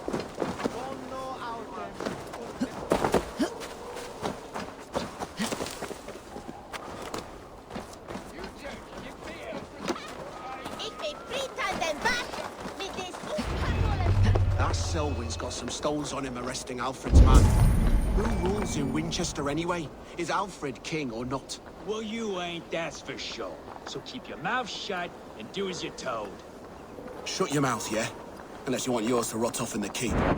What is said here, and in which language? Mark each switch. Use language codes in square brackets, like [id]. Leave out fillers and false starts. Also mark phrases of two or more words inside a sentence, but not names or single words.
[la] Bono autem. Ik ben Brita den Bach mit des Unkannolen. [en] That Selwyn's got some stones on him arresting Alfred's man. Who rules in Winchester anyway? Is Alfred king or not? Well, you ain't, that's for sure. So keep your mouth shut and do as you're told. Shut your mouth, yeah? Unless you want yours to rot off in the keep.